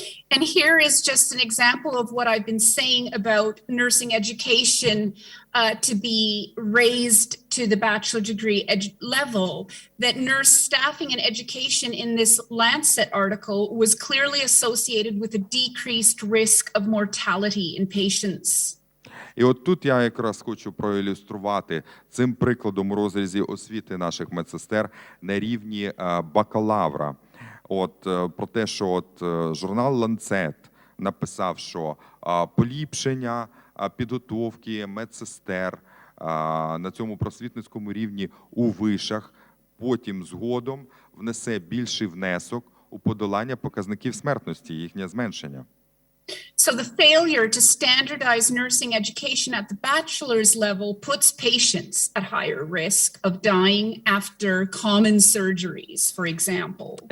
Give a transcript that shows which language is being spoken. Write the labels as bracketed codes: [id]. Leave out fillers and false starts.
[en] And here is just an example of what I've been saying about nursing education to be raised to the bachelor degree level, that nurse staffing and education in this Lancet article was clearly associated with a decreased risk of mortality in patients. [uk] І от тут я якраз хочу проілюструвати цим прикладом у розрізі освіти наших медсестер на рівні бакалавра. Про те, що журнал Lancet написав, що поліпшення підготовки медсестер на цьому просвітницькому рівні у вишах потім згодом внесе більший внесок у подолання показників смертності, їхнє зменшення. [en] So the failure to standardize nursing education at the bachelor's level puts patients at higher risk of dying after common surgeries, for example.